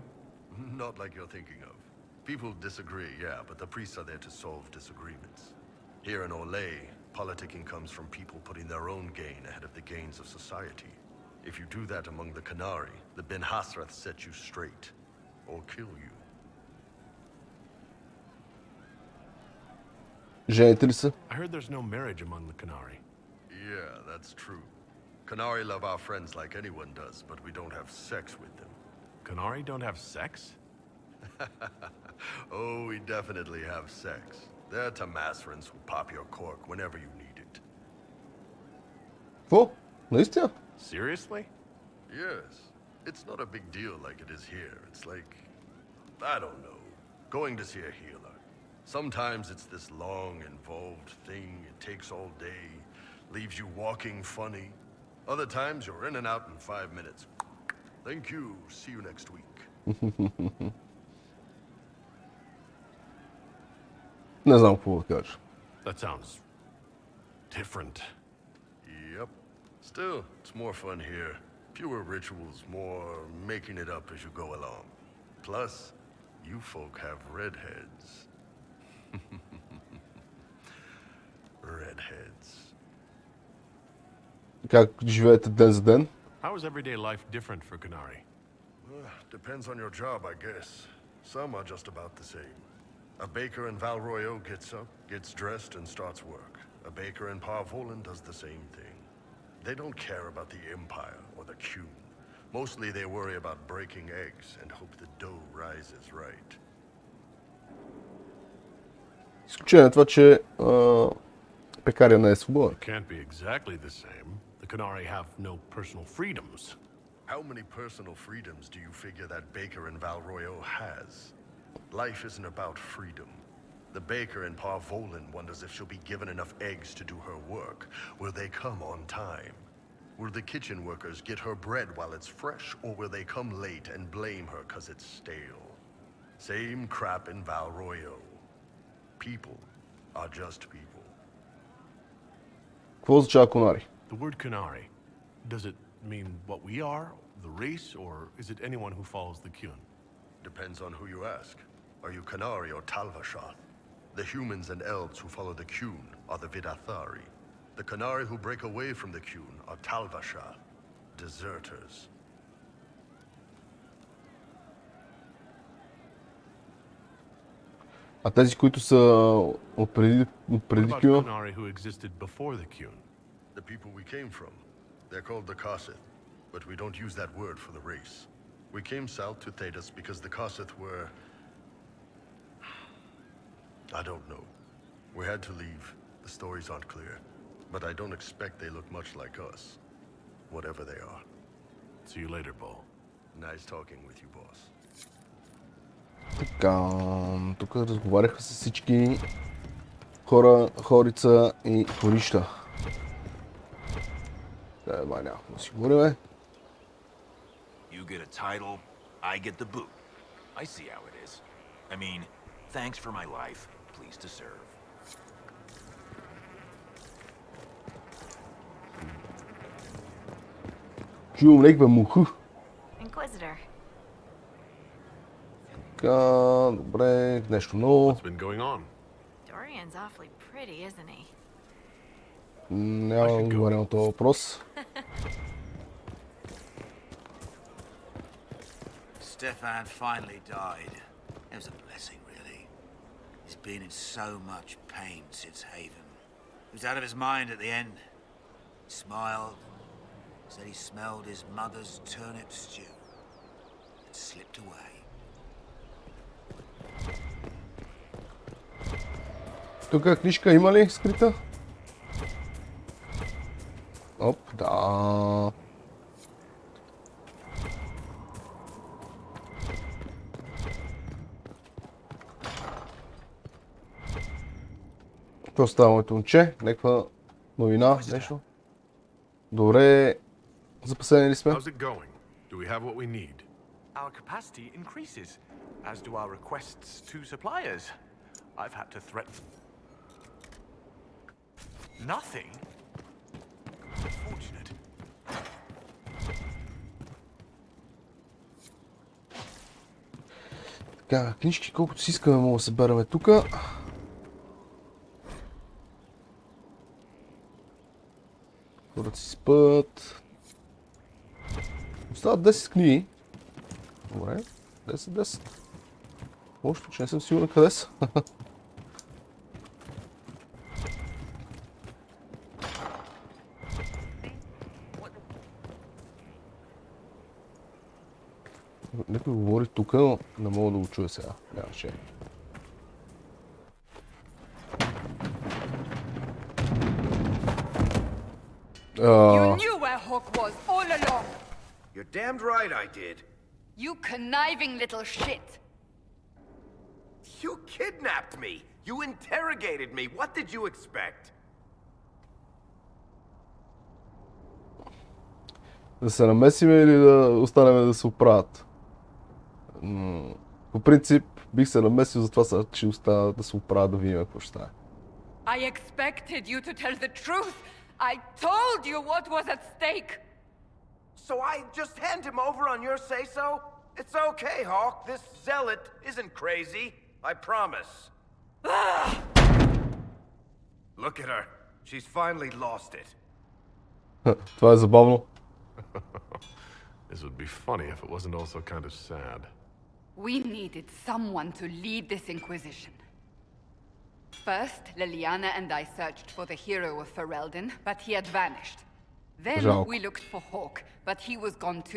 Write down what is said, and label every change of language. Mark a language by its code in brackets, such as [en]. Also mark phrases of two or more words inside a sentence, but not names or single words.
[en] Not like you're thinking of. People disagree, yeah, but the priests are there to solve disagreements. Here in Olay, politicking comes from people putting their own gain ahead of the gains of society. If you do that among the Qunari, the Ben Hasrath set you straight, or kill you. [bg] Жените ли са? [en] I heard there's no marriage among the Qunari. Yeah, that's true. Qunari love our friends like anyone does, but we don't have sex with them. Qunari don't have sex? Oh, we definitely have sex. They're Tamasrans who pop your cork whenever you need it. [bg] Какво? Наистина? [en] Seriously? Yes. It's not a big deal like it is here. It's like, I don't know, going to see a healer. Sometimes it's this long, involved thing. It takes all day, leaves you walking funny. Other times you're in and out in 5 minutes. Thank you. See you next week. [bg] Не знам какво да кажа. [en] That sounds different. Yep. Still, it's more fun here. Fewer rituals, more making it up as you go along. Plus, you folk have redheads. Redheads. [bg] Как живеете ден за ден? [en] How is everyday life different for Qunari? Depends on your job, I guess. Some are just about the same. A baker in Valroyo gets up, gets dressed, and starts work. A baker in Parvolan does the same thing. They don't care about the Empire or the Qun. Mostly they worry about breaking eggs and hope the dough rises right. [bg] Изключение на това, че пекаря не е свободен. [en] It can't be exactly the same. The Qunari have no personal freedoms. How many personal freedoms do you figure that baker in Valroyo has? Life isn't about freedom. The baker in Parvolan wonders if she'll be given enough eggs to do her work. Will they come on time? Will the kitchen workers get her bread while it's fresh, or will they come late and blame her because it's stale? Same crap in Valroyo. People are just people. [bg] Какво означава Qunari? [en] The word Qunari, does it mean what we are, the race, or is it anyone who follows the Qun? Depends on who you ask. Are you Qunari or Talvashath? The humans and elves who follow the Qun are the Vidathari. The Qunari who break away from the Qun are Talvashath, deserters. [bg] А тези, които са преди [en] What about Qun? Qunari who existed before the Qun? The people we came from. They're called the Kossith, but we don't use that word for the race. We came south to Thedas because the Kossith were... I don't know. We had to leave. The stories aren't clear. But I don't expect they look much like us. Whatever they are. See you later, Bo. Nice talking with you, boss. [bg] Така, тук разговаряха с всички хора, хорица и хорища. Да, май няма да си говорим. [en] You get a title, I get the boot. I see how it is. I mean, thanks for my life. Pleased to serve. [bg] Чувам леква муха. [en] Inquisitor. [bg] Така, добре, нещо ново. [en] What's been going on? Dorian's awfully pretty, isn't he? [bg] Няма да отговоря на този въпрос. [en] Stefan finally died. It was a blessing, really. He's been in so much pain since Haven. He was out of his mind at the end. He smiled, said he smelled his mother's turnip stew, and slipped away. [bg] Тук книжка има ли скрита? Оп, да. Какво става, моето момче? Някаква новина, нещо? Добре, запасени ли сме? [en] How's it going? Do we have what we need? Our capacity increases, as do our requests to suppliers. I've had to threaten... Nothing? Unfortunate. [bg] Така, книжки колкото си искаме мога да събераме тука. Хората си спът. Остават 10 книги. Добре, 10. Още, че не съм сигурен къде са. Някой говори тук, но не мога да го чуя сега. Нямаше. [en] You knew where Hawk was all along. You're damned right I did. You conniving little shit. You kidnapped me. You interrogated me. What did you expect? [bg] Да се намесиме или да останем да се оправят? По принцип бих се намесил, затова ще остана да се оправя да видим какво ще стане. [en] I expected you to tell the truth. I told you what was at stake. So I just hand him over on your say-so? It's okay, Hawk. This zealot isn't crazy. I promise. Look at her. She's finally lost it. [bg] Това е забавно. [en] This would be funny if it wasn't also kind of sad. We needed someone to lead this Inquisition. First, Liliana and I searched for the hero of Ferelden, but he had vanished. Then we looked for Hawk, but he was gone too.